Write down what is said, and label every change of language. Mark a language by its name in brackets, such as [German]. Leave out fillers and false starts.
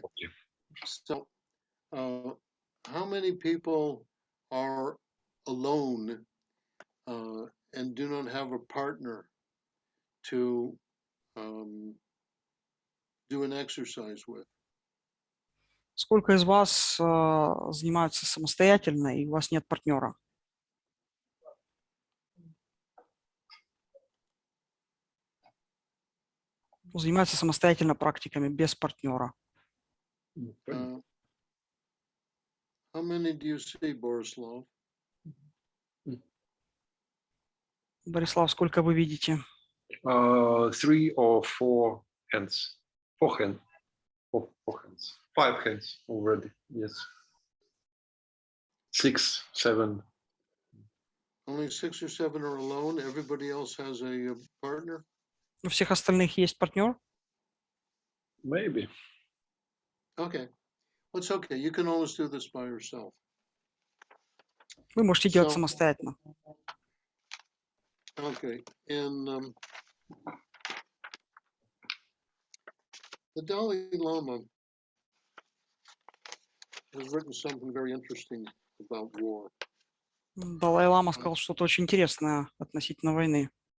[English] 40. So, how many people are alone and do not have a partner to do an exercise with? [Russian] Сколько из вас занимаются самостоятельно и у вас нет партнера? Занимаются самостоятельно практиками без партнера. Ну, понятно. [English] How many do you see, Borislav? [Russian] Борислав, сколько вы видите? [English] 3 or 4 hands. 4 hands. 4 hands. 5 hands already. Yes. 6, 7. Only 6 or 7 are alone. Everybody else has a partner. [Russian] У всех остальных есть партнер? [English] Maybe. Okay, well, it's okay. You can always do this by yourself. [Russian] Вы можете делать [English] So- [Russian] самостоятельно. [English] Okay, and the Dalai Lama has written something very interesting about war. [Russian] Далай-лама сказал что-то очень интересное относительно войны.